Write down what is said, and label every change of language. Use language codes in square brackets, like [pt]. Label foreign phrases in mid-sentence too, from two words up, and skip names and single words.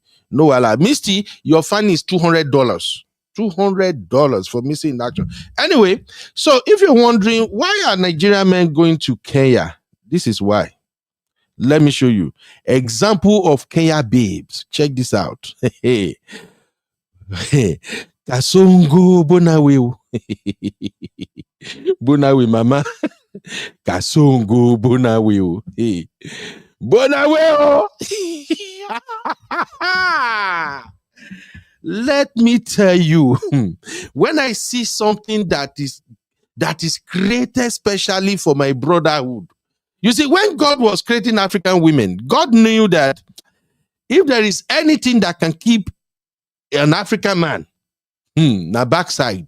[en] No, wala. Misty, your fine is $200. $200 for missing in action. Anyway, so if you're wondering why are Nigerian men going to Kenya, this is why. Let me show you. Example of Kenya babes. Check this out. Kasongo Bonawe. Bonawe, mama. Kasongo Bonawe. Hey. Bonawe. Let me tell you, when I see something that is created specially for my brotherhood. You see, when God was creating African women, God knew that if there is anything that can keep an African man, na backside.